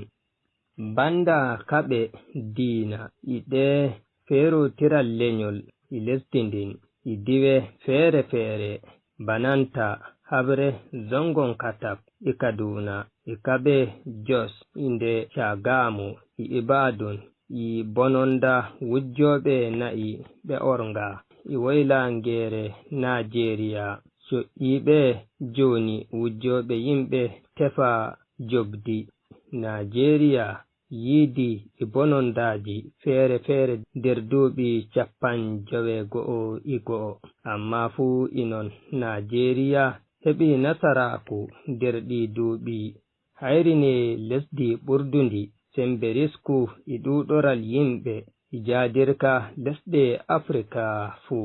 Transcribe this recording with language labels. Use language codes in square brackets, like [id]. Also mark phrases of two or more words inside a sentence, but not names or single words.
[ff] Banda kaɓe diina iɗe ferotiral lenyol i lesdi ndin i diwe fere bananta habre zongon Katab i Kaduna i kaɓe Jos inde Shagamu i Ibadan i bononda wujjoɓe na'i ɓe ornga i woylangere Najeriya co'iɓe joni wujjoɓe yimɓe tefa jobdi. Najeriya yidi i bonondaji fere nder duuɓi 51 amma fu inon Najeriya heɓi nasaraku nder ɗi duuɓi hayrine lesdi ɓurdundi sembe risku i ɗuɗoral yimɓe i jadirka lesɗe Afrika fu.